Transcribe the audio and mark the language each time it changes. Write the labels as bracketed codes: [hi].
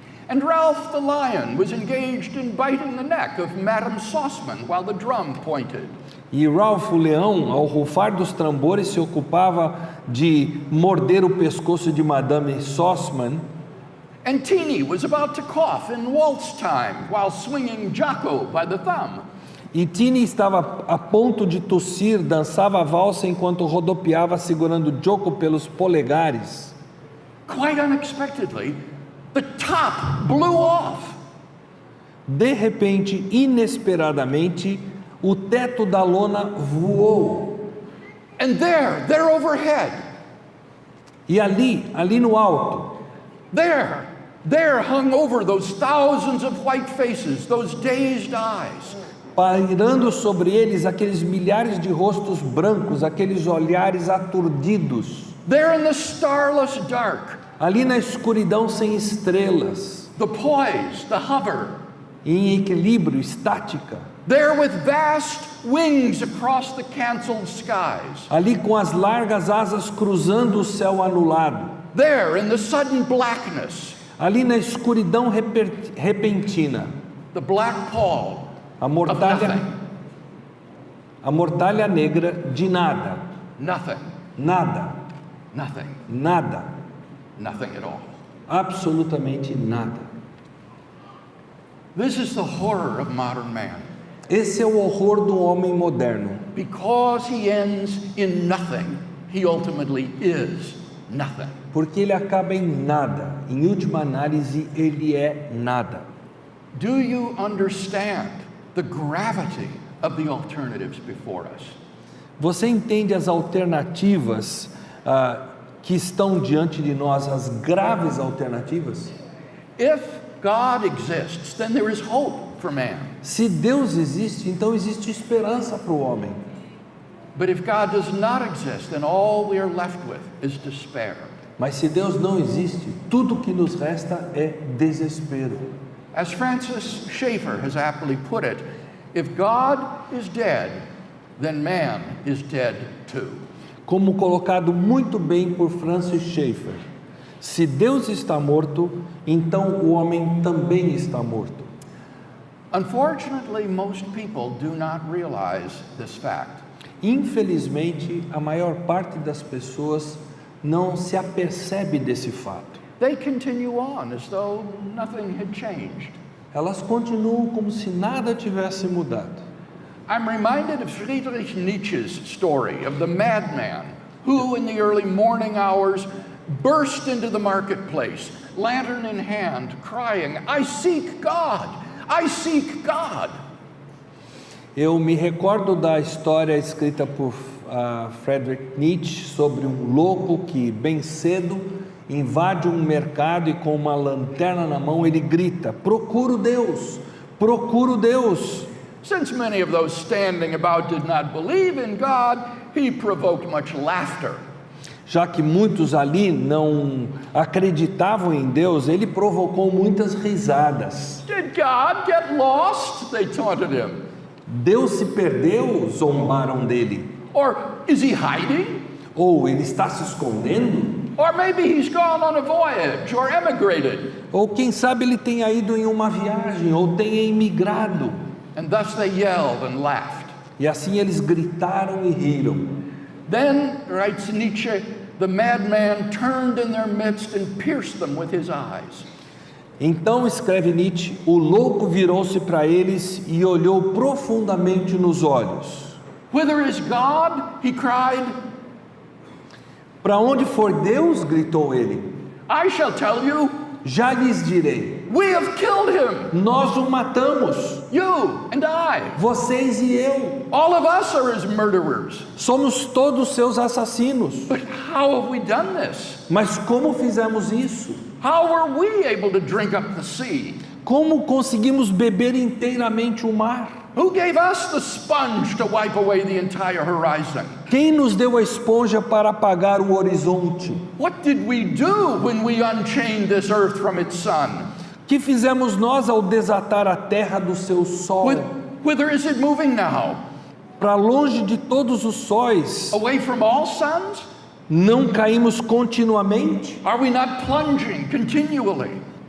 [en] and Ralph the lion was engaged in biting the neck of Madame Sauceman while the drum pointed. [pt] e Ralph o leão, ao rufar dos tambores, se ocupava de morder o pescoço de Madame Sauceman, [en] And Teeny was about to cough in waltz time while swinging Jocko by the thumb. [pt] e Tini estava a ponto de tossir, dançava a valsa enquanto rodopiava segurando Joko pelos polegares. [en] Quite unexpectedly, the top blew off. [pt] De repente, inesperadamente, o teto da lona voou. [en] And there overhead, [pt] E ali no alto, [en] there hung over those thousands of white faces, those dazed eyes, [pt] pairando sobre eles aqueles milhares de rostos brancos, aqueles olhares aturdidos, [en] there in the starless dark, [pt] ali na escuridão sem estrelas, [en] the poise, the hover, [pt] em equilíbrio, estática, [en] there with vast wings across the canceled skies, [pt] ali com as largas asas cruzando o céu anulado, [en] there in the sudden blackness, [pt] ali na escuridão repentina, [en] the black pall [pt] a [en] of [pt] mortalha, [en] nothing, [pt] a mortalha negra de nada, [en] nothing, [pt] nada, [en] nothing, [pt] nada, [en] nothing at all. [pt] absolutamente nada. [en] This is the horror of modern man. [pt] Esse é o horror do homem moderno. [en] Because he ends in nothing, he ultimately is nothing. [pt] Porque ele acaba em nada. Em última análise, ele é nada. [en] Do you understand the gravity of the alternatives before us? [pt] Você entende as alternativas que estão diante de nós, as graves alternativas? [en] If God exists, then there is hope for man. [pt] Se Deus existe, então existe esperança para o homem. [en] But if God does not exist, then all we are left with is despair. [pt] Mas se Deus não existe, tudo que nos resta é desespero. [en] As Francis Schaeffer has aptly put it, if God is dead, then man is dead too. [pt] Como colocado muito bem por Francis Schaeffer, se Deus está morto, então o homem também está morto. [en] Unfortunately, most people do not realize this fact. [pt] Infelizmente, a maior parte das pessoas não se apercebe desse fato. [en] They continue on as though nothing had changed. [pt] Elas continuam como se nada tivesse mudado. [en] I'm reminded of Friedrich Nietzsche's story of the madman who, in the early morning hours, burst into the marketplace, lantern in hand, crying, "I seek God! I seek God!" [pt] Eu me recordo da história escrita por Friedrich Nietzsche sobre um louco que, bem cedo, invade um mercado e com uma lanterna na mão ele grita: "Procuro Deus! Procuro Deus!" [en] Since many of those standing about did not believe in God, he provoked much laughter. [pt] Já que muitos ali não acreditavam em Deus, ele provocou muitas risadas. [en] Did God get lost? They taunted him. [pt] Deus se perdeu, zombaram dele. [en] Or is he hiding? [pt] Ou ele está se escondendo? [en] Or maybe he's gone on a voyage or emigrated. [pt] Ou quem sabe ele tenha ido em uma viagem ou tenha emigrado. [en] And thus they yelled and laughed. [pt] E assim eles gritaram e riram. [en] Then, writes Nietzsche, the madman turned in their midst and pierced them with his eyes. [pt] Então, escreve Nietzsche, o louco virou-se para eles e olhou profundamente nos olhos. [en] Whither is God? He cried. [pt] Para onde for Deus? Gritou ele. [en] I shall tell you, [pt] Já lhes direi. [en] we have killed him. [pt] Nós o matamos. [en] You and I. [pt] Vocês e eu. [en] All of us are his murderers. [pt] Somos todos seus assassinos. [en] But how have we done this? [pt] Mas como fizemos isso? [en] How were we able to drink up the sea? [pt] Como conseguimos beber inteiramente o mar? [en] Who gave us the sponge to wipe away the entire horizon? [pt] Quem nos deu a esponja para apagar o horizonte? [en] What did we do when we unchained this earth from its sun? [pt] Que fizemos nós ao desatar a terra do seu sol? [en] Whither is it moving now? [pt] Para longe de todos os sóis? [en] Away from all suns? [pt] Não caímos continuamente? [en] Are we not plunging continually?